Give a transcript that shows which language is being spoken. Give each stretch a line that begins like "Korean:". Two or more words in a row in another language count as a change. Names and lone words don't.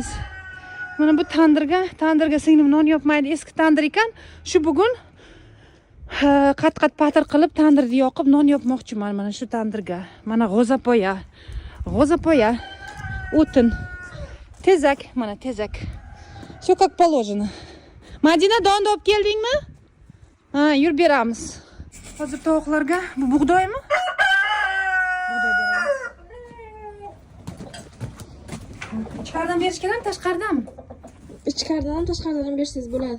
Uzbek: Mana bu tandirga singlim non yopmaydi. Eski tandir ekan. Shu bugun qat-qat patir qilib tandirni yoqib non yopmoqchiman mana shu tandirga. Mana g'o'zapoya. O'tin. Tezak, mana tezak.
Russian: Все как положено.
Uzbek: Madina donni olib keldingmi? Ha, yur beramiz. Hozir tovuqlarga bu bug'doymi? Bug'doy beramiz. Ichkaridan berish kerakmi, tashqaridanmi? Ichkaridan ham tashqaridan ham bersangiz bo'ladi.